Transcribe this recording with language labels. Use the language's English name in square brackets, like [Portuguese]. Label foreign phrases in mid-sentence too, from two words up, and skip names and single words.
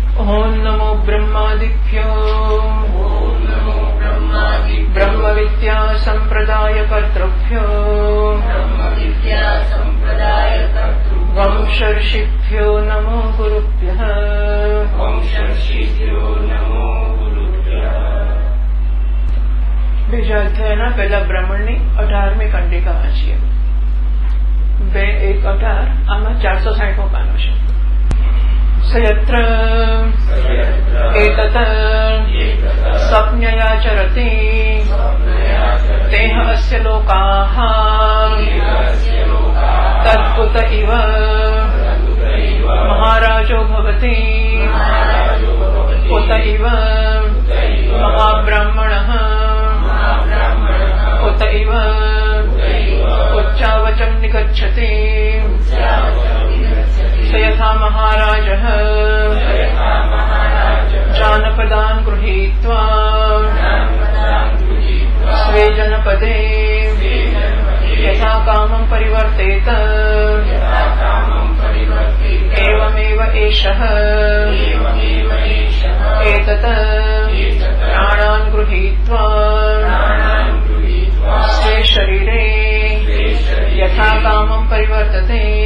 [Sanskrit] ओम नमो ब्रह्मादिभ्यो ब्रह्म विद्या संप्रदाय कर्तृभ्यो वंशर्षिभ्यो नमो गुरुभ्यः। [Gujarati] બીજા અધ્યાયના પહેલા બ્રાહ્મણની 18મી કંડિકા વાંચીએ। 2:1:18 આમાં 460મો પાનો છે। [Sanskrit] સયત્ર એતત સ્વપ્ન્યયાચરતિ તેહ અસ્ય લોકાઃ તદ્ભુત ઇવ મહારાજો ભવતિ ઉત ઇવ મહાબ્રાહ્મણઃ उत इव उच्चावचं निगच्छति स यथा महाराजः जानपदान् गृहीत्वा स्वे जनपदे यथा कामं परिवर्तेत एवमेव एषः एतत् प्राणान् गृहीत्वा स्वे शरीरे यथा कामं परिवर्तते।